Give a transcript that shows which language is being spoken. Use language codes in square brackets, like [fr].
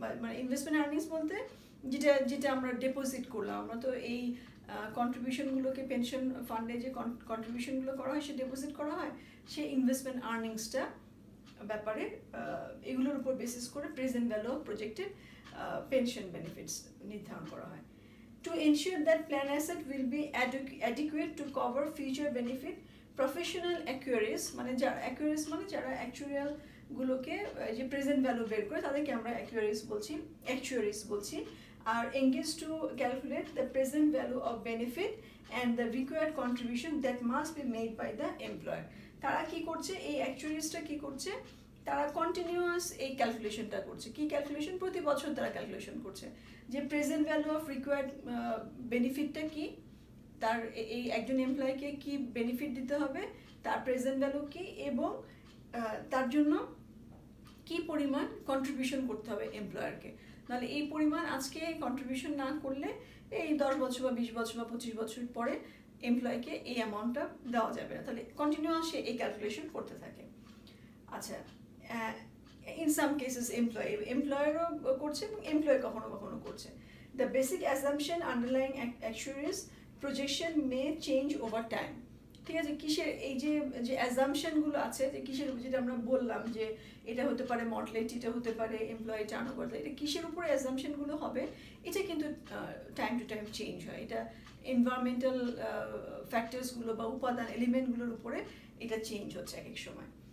[bn] মানে investment earnings বলতে যেটা যেটা আমরা ডিপোজিট করলাম, আমরা তো এই কন্ট্রিবিউশনগুলোকে পেনশন ফান্ডে যে কন্ট্রিবিউশনগুলো করা হয় সে ডিপোজিট করা হয়, সে ইনভেস্টমেন্ট আর্নিংসটা ব্যাপারে এগুলোর উপর বেসিস করে present value of projected pension benefits নির্ধারণ করা হয়। [en] To ensure that plan asset will be adequate to cover future benefit, professional actuaries [bn] মানে যারা actuaries মানে যারা actuarial গুলোকে যে প্রেজেন্ট ভ্যালু বের করে তাদেরকে আমরা actuaries বলছি, [en] are engaged to calculate the present value of benefit and the required contribution that must be made by the employer. [bn] তারা কি করছে, এই actuariesটা কি করছে, তারা কন্টিনিউয়াস এই ক্যালকুলেশনটা করছে। কি ক্যালকুলেশন? প্রতি বছর তারা ক্যালকুলেশন করছে যে প্রেজেন্ট ভ্যালু অফ রিকোয়ার্ড বেনিফিটটা কি, তার এই একজন এমপ্লয়িকে কি বেনিফিট দিতে হবে, তার প্রেজেন্ট ভ্যালু কি, এবং তার জন্য কি পরিমাণ কন্ট্রিবিউশন করতে হবে এমপ্লয়ারকে। নাহলে এই পরিমাণ আজকে কন্ট্রিবিউশন না করলে এই 10 বছর বা 20 বছর বা 25 বছর পরে এমপ্লয়িকে এই অ্যামাউন্টটা দেওয়া যাবে না। তাহলে কন্টিনিউয়াস সে এই ক্যালকুলেশন করতে থাকে। আচ্ছা, [en] in some cases [bn] এমপ্লয়ারও করছে এবং এমপ্লয় কখনো কখনো করছে। [en] The basic assumption underlying actuaries projection may change over time. [bn] ঠিক আছে, কিসের এই যে যে অ্যাজাম্পশনগুলো আছে, যে কিসের যেটা আমরা বললাম যে এটা হতে পারে মর্টালিটি, এটা হতে পারে এমপ্লয়ি টার্নওভার, এটা কিসের উপরে অ্যাজাম্পশনগুলো হবে, এটা কিন্তু টাইম টু টাইম চেঞ্জ হয়। এটা এনভায়রনমেন্টাল ফ্যাক্টরসগুলো বা উপাদান এলিমেন্টগুলোর উপরে এটা চেঞ্জ হচ্ছে এক এক সময়।